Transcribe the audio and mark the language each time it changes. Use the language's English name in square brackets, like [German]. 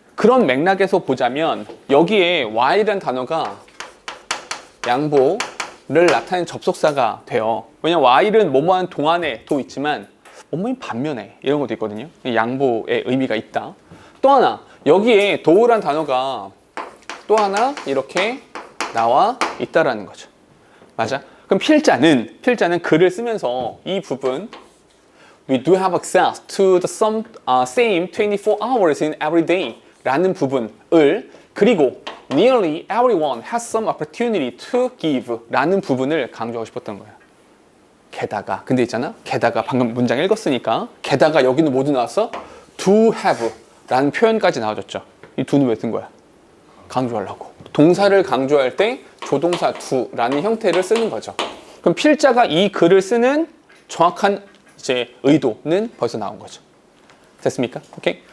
[Korean] 그런 맥락에서 보자면 여기에 Y라는 단어가 양보를 나타내는 접속사가 돼요. 왜냐면 Y는 뭐뭐한 동안에도 있지만 뭐뭐인 반면에 이런 것도 있거든요. 양보의 의미가 있다. 또 하나 여기에 도우란 단어가 또 하나 이렇게 나와 있다라는 거죠. 맞아? 그럼 필자는 글을 쓰면서 이 부분 [English] We do have access to the same 24 hours in every day [Korean] 라는 부분을 그리고 [English] Nearly everyone has some opportunity to give [Korean] 라는 부분을 강조하고 싶었던 거예요. 게다가 근데 있잖아 게다가 방금 문장 읽었으니까 게다가 여기는 모두 나왔어 to have 라는 표현까지 나와줬죠. 이 do는 왜 쓴 거야? 강조하려고. 동사를 강조할 때 조동사 to라는 형태를 쓰는 거죠. 그럼 필자가 이 글을 쓰는 정확한 이제 의도는 벌써 나온 거죠. 됐습니까? 오케이.